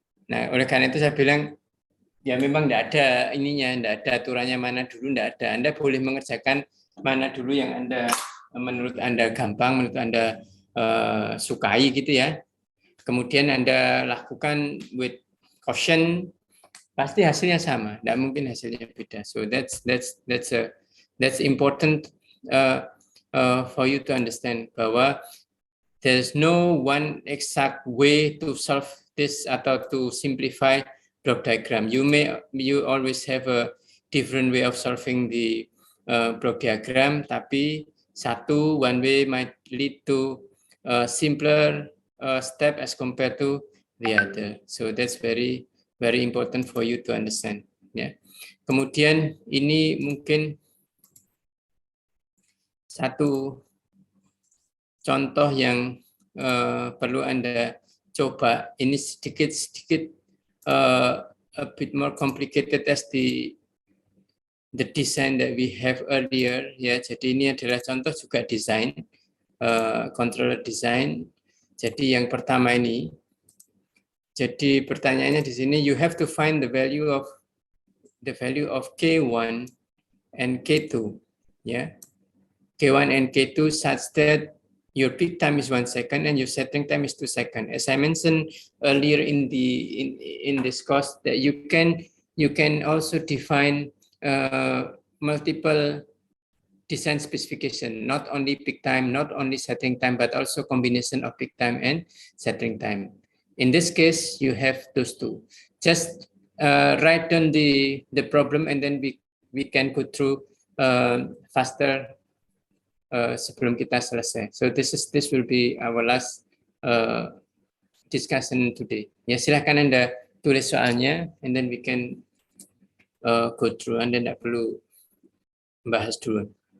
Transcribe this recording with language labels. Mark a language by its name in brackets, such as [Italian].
[Indonesian] Nah oleh karena itu saya bilang ya memang tidak ada ininya, tidak ada aturannya mana dulu, tidak ada. Anda boleh mengerjakan mana dulu yang Anda menurut Anda gampang, menurut Anda sukai gitu ya. Kemudian Anda lakukan [English] with caution, [Indonesian] pasti hasilnya sama, tidak mungkin hasilnya beda. [English] So that's important for you to understand bahwa there's no one exact way to solve this atau to simplify block diagram. You always have a different way of solving the block diagram, tapi one way might lead to a simpler step as compared to the other. So that's very very important for you to understand. [Indonesian] Ya. Kemudian ini mungkin satu contoh yang perlu Anda coba. Ini sedikit [English] a bit more complicated as the design that we have earlier ya. [Indonesian] Jadi ini adalah contoh juga desain controller design. Jadi yang pertama ini, jadi pertanyaannya di sini [English] you have to find the value of K1 and K2 ya. K1 and K2 such that your peak time is 1 second and your settling time is 2 seconds. As I mentioned earlier in this course, that you can also define multiple design specification, not only peak time, not only settling time, but also combination of peak time and settling time. In this case, you have those two. Just write down the problem, and then we can go through faster [Indonesian] sebelum kita selesai. [English] So this will be our last discussion today. [Indonesian] Ya, silahkan Anda tulis soalnya, [English] and then we can go through. [Indonesian] Anda tidak perlu bahas dulu.